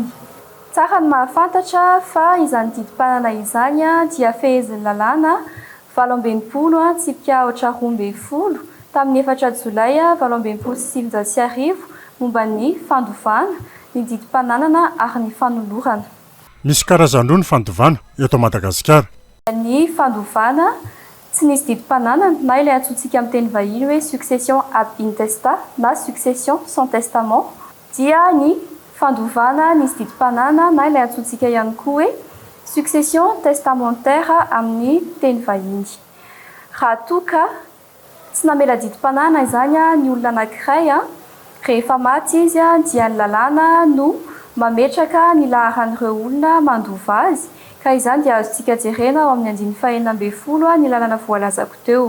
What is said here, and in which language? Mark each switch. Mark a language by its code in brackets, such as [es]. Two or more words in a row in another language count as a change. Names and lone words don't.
[mg] Tsara ny mahafantatra fa izany didim-panana izany dia fehezin'ny lalàna 17 tsipika 12 tamin'ny 4 Jolay 1770 momba ny fandovana ny didim-pananana ary ny fanolorana. Misy karazany roa ny fandovana eto Madagasikara. Ny fandovana tsy nisy didim-pananana na ilay antsointsika amin'ny teny vahiny hoe [fr] succession ab intestat [mg] na [fr] succession sans testament [mg] dia ny fandovana nisy didim-pananana na ilay antsointsika ihany koa hoe [fr] succession testamentaire [mg] amin'ny teny vahiny. Raha toa ka tsy namela didim-pananana izany ny olona anankiray rehefa maty izy dia ny lalàna no mametraka ny laharan'ireo olona mandova azy ka izany dia azontsika jerena ao amin'ny 19 ny lalàna voalazako teo.